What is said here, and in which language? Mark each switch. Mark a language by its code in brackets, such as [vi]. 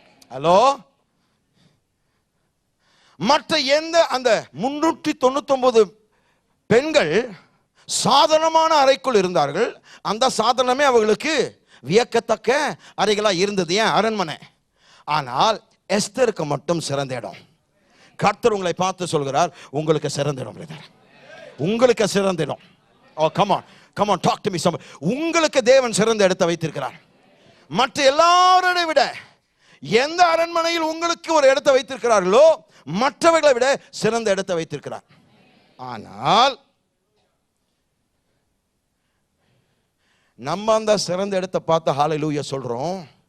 [ta] Hello, மற்ற எந்த அந்த 399 பெண்கள் சாதாரணமான அறைக்குள் இருந்தார்கள். அந்த சாதாரணமே அவர்களுக்கு வியக்கத்தக்க அறைகளா இருந்தது. ஏன்? அரண்மனை. ஆனால் எஸ்தருக்கு மட்டும் சிறந்த இடம். கர்த்தர் உங்களை பார்த்து சொல்கிறார், உங்களுக்கு சிறந்த இடம் பிரதர், உங்களுக்கு சிறந்த இடம். [en] Oh, come on, talk to me somebody. [ta] உங்களுக்கு தேவன் சிறந்த இடத்தை வைத்திருக்கிறார். மற்ற எல்லாரை விட எந்த அரண்மனையில் உங்களுக்கு ஒரு இடத்தை வைத்திருக்கிறார்களோ மற்றவர்களை விட சிறந்த இடத்தை வைத்திருக்கிறார். ஆனால் நம்ம அந்த சிறந்த இடத்தை பார்த்து ஹல்லேலூயா சொல்றோம்.